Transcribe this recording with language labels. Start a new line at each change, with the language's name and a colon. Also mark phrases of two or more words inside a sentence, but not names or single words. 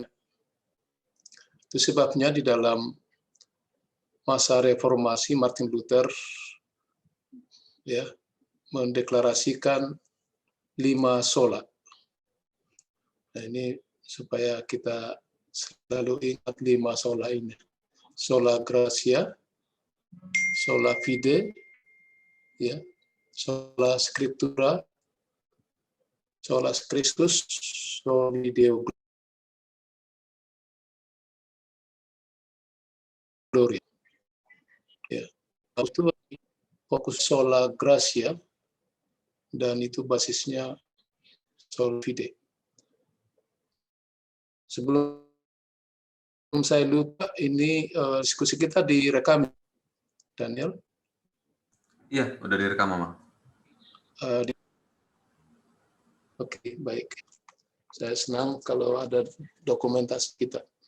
Indonesian: Itu sebabnya di dalam masa reformasi Martin Luther ya mendeklarasikan 5 sola. Nah, ini supaya kita selalu ingat 5 sola ini.
Latin: Sola gratia, sola fide, ya, sola scriptura, sola Christus, soli Deo gloria.
Indonesian: Ya, itu fokus
Latin: sola gratia
Indonesian: dan itu basisnya
Latin: sola fide.
Indonesian: Sebelum saya lupa, ini diskusi kita direkam, Daniel. Iya, udah direkam, Amang. Oke, baik. Saya senang kalau ada dokumentasi kita.